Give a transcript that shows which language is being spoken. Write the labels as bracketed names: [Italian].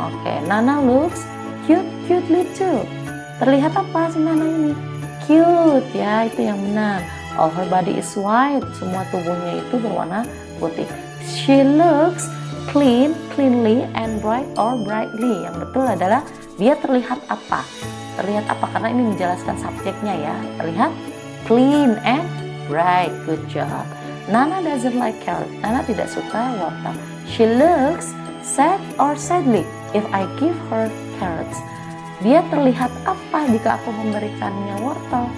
[English] Oke, Nana looks cutely too. [Indonesian] Terlihat apa si Nana ini? Cute ya, itu yang benar. [English] All her body is white. [Indonesian] Semua tubuhnya itu berwarna putih. [English] She looks cleanly and bright or brightly. [Indonesian] Yang betul adalah dia terlihat apa? Terlihat apa? Karena ini menjelaskan subjeknya ya. Terlihat [English] clean and bright. Good job. Nana doesn't like carrot. [Indonesian] Nana tidak suka wortel. [English] She looks sad or sadly if I give her carrots. [Indonesian] Dia terlihat apa jika aku memberikannya wortel?